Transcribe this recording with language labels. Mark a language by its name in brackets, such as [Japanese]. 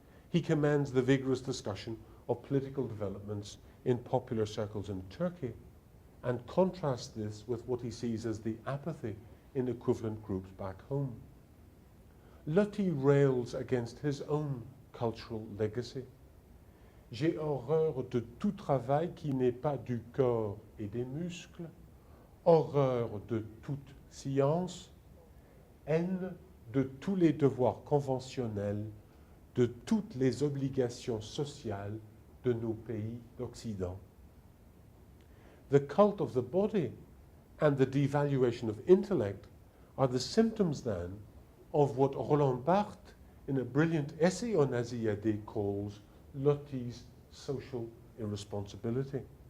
[English] He commends the vigorous discussion of political developments in popular circles in Turkey and contrasts this with what he sees as the apathy in equivalent groups back home. Loti rails against his own cultural legacy. [French] J'ai horreur de tout travail qui n'est pas du corps et des muscles, horreur de toute science, haine de tous les devoirs conventionnels, de toutes les obligations sociales de nos pays d'Occident. [English] The cult of the body and the devaluation of intellect are the symptoms then of what Roland Barthes, in a brilliant essay on Aziyadeh, calls Loti's social irresponsibility.